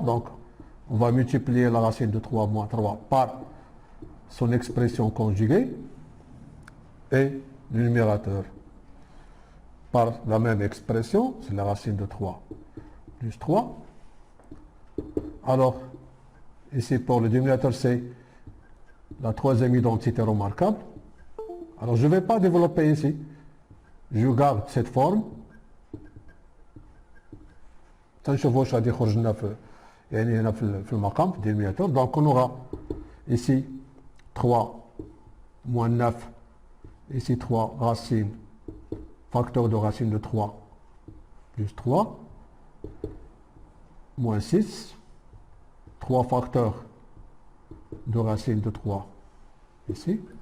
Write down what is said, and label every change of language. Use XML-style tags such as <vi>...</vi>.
<fr>Donc, on va multiplier la racine de 3 moins 3 par son expression conjuguée et le numérateur par la même expression, c'est la racine de 3 plus 3. Alors, ici pour le dénominateur, c'est la troisième identité remarquable. Alors, je ne vais pas développer ici. Je garde cette forme.</fr> <ar>تنشوفوا غادي يخرج لنا في يعني هنا في المقام في الدينوميناتور.</ar> <fr>Donc on aura ici 3 moins 9, ici 3 racine, facteur de racine de 3 plus 3, moins 6, 3 facteurs de racine de 3 ici.</fr>